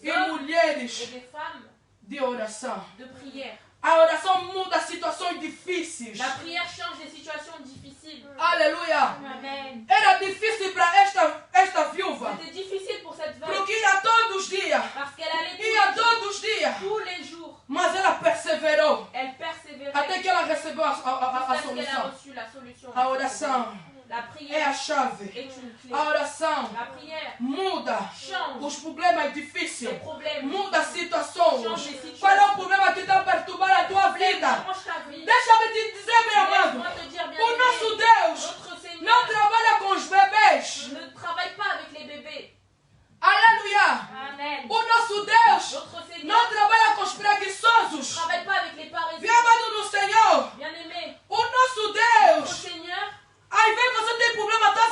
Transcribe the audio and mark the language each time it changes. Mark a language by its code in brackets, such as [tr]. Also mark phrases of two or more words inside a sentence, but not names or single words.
[pt] e [fr] hommes et [pt] mulheres [fr] des femmes [pt] de oração. [fr] de prière. [pt] A oração muda situações difíceis. [fr] La prière change les situations difficiles. [pt] Aleluia. [fr] Amen. [pt] Era difícil para esta viúva. [fr] C'était difficile pour cette veuve [pt] Porque ia todos os dias. [fr] parce qu'elle allait [pt] Ia todos os dias. [fr] tous les jours. [pt] Mas ela perseverou. [fr] Elle persévérait [pt] Até que ela recebeu a [fr] jusqu'à ce qu'elle a [pt] solução. [fr] reçu la solution. [pt] A oração [fr] La [pt] é a [fr] prière [pt] chave. [fr] est une clé. [pt] A oração [fr] La prière [pt] muda [fr] change [pt] os problemas [fr] les [pt] difíceis. [fr] problèmes. [pt] Muda situações. [fr] Change les situations. [pt] Qual é o problema que está perturbando a tua vida? [fr] Change ta vie. [pt] Deixa-me te dizer, meu amado. [fr] Laisse-moi te dire bien [pt] O nosso Deus [fr] notre Seigneur [pt] não trabalha com os bebês. [fr] ne travaille pas avec les bébés. [pt] Aleluia. [fr] Amen. [pt] O nosso Deus [fr] Notre Seigneur [pt] não trabalha com os [fr] ne [pt] preguiçosos. [fr] travaille pas avec les paresseux. [pt] Viu, amado no Senhor? [fr] Bien aimé, [pt] O nosso [fr] notre [pt] Deus, [fr] Seigneur, [pt] às vezes você tem problema